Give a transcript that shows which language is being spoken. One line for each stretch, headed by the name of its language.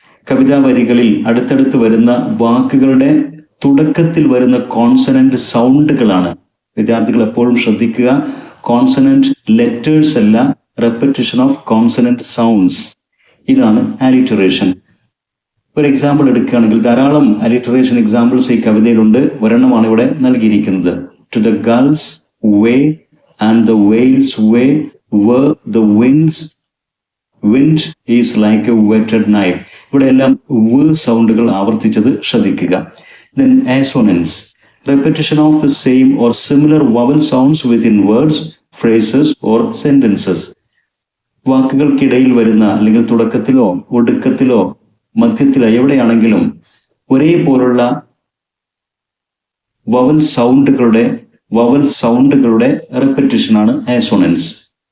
Malayalam: കവിതാ വരികളിൽ അടുത്തടുത്ത് വരുന്ന വാക്കുകളുടെ തുടക്കത്തിൽ വരുന്ന കോൺസണന്റ് സൗണ്ടുകളാണ്. വിദ്യാർത്ഥികൾ എപ്പോഴും ശ്രദ്ധിക്കുക, കോൺസണന്റ് ലെറ്റേഴ്സ് അല്ല, റെപ്പറ്റീഷൻ ഓഫ് കോൺസണന്റ് സൗണ്ട്സ്. ഇതാണ് ആലിറ്ററേഷൻ. ഒരു എക്സാമ്പിൾ എടുക്കുകയാണെങ്കിൽ ധാരാളം ആലിറ്ററേഷൻ എക്സാമ്പിൾസ് ഈ കവിതയിലുണ്ട്. ഒരെണ്ണമാണ് ഇവിടെ നൽകിയിരിക്കുന്നത്.
English: To the gulls way and the whales way were the wind is like a whetted knife.
Malayalam: ഇവിടെ എല്ലാം സൗണ്ടുകൾ ആവർത്തിച്ചത് ശ്രദ്ധിക്കുക.
English: Then assonance. Repetition of the same or similar vowel sounds within words, phrases or sentences.
Malayalam: വാക്കുകൾക്കിടയിൽ വരുന്ന അല്ലെങ്കിൽ തുടക്കത്തിലോ ഒടുക്കത്തിലോ മധ്യത്തിലോ എവിടെയാണെങ്കിലും ഒരേപോലുള്ള vowel സൗണ്ടുകളുടെ റെപ്പറ്റീഷനാണ് ആസോണൻസ്.